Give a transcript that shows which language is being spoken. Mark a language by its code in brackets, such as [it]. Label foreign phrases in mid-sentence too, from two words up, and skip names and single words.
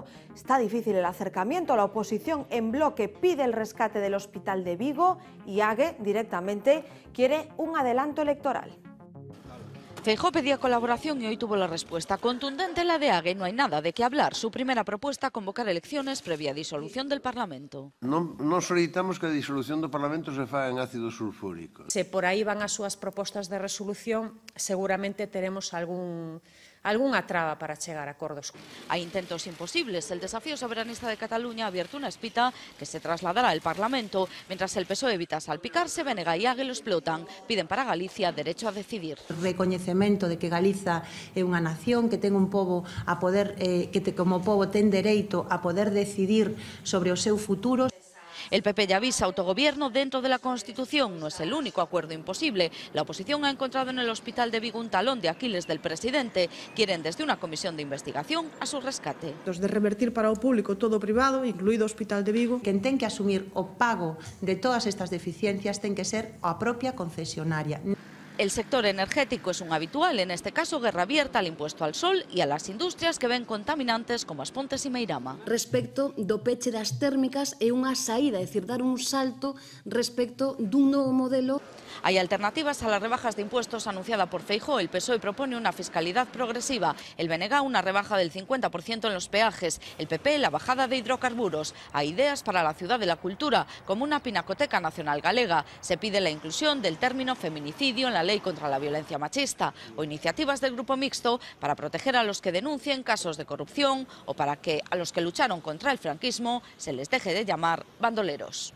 [es] Está difícil el acercamiento. La oposición en bloque pide el rescate del Hospital de Vigo y Ague directamente quiere un adelanto electoral. Feijóo pedía colaboración y hoy tuvo la respuesta contundente la de Ague. No hay nada de qué hablar. Su primera propuesta, convocar elecciones previa disolución del Parlamento. [gl] Non solicitamos que a disolución do Parlamento se faga en ácido sulfúrico. Se por aí van as súas propostas de resolución, seguramente teremos algún algunha traba para chegar a acordos. [es] Hay intentos imposibles. El desafío soberanista de Cataluña ha abierto una espita que se trasladará al Parlamento. Mientras el PSOE evita salpicarse, Bénega y Ague lo explotan. Piden para Galicia derecho a decidir. [gl] Recoñecemento de que Galiza é unha nación que ten un pobo a poder, como pobo ten dereito a poder decidir sobre o seu futuro. [es] El PP ya avisa autogobierno dentro de la Constitución. No es el único acuerdo imposible. La oposición ha encontrado en el hospital de Vigo un talón de Aquiles del presidente. Quieren desde una comisión de investigación a su rescate. [gl] De revertir para o público todo o privado, incluído o hospital de Vigo. Quen ten que asumir o pago de todas estas deficiencias ten que ser a propia concesionaria. [es] El sector energético es un habitual, en este caso guerra abierta al impuesto al sol y a las industrias que ven contaminantes como As Pontes y Meirama. [gl] Respecto do peche das térmicas é unha saída, é dicir, dar un salto respecto dun novo modelo. [es] Hay alternativas a las rebajas de impuestos anunciada por Feijóo. El PSOE propone una fiscalidad progresiva, el BNG una rebaja del 50% en los peajes, el PP la bajada de hidrocarburos. Hay ideas para la ciudad de la cultura, como una pinacoteca [gl] nacional galega. [es] Se pide la inclusión del término feminicidio en la ley contra la violencia machista o iniciativas del Grupo Mixto para proteger a los que denuncien casos de corrupción o para que a los que lucharon contra el franquismo se les deje de llamar bandoleros.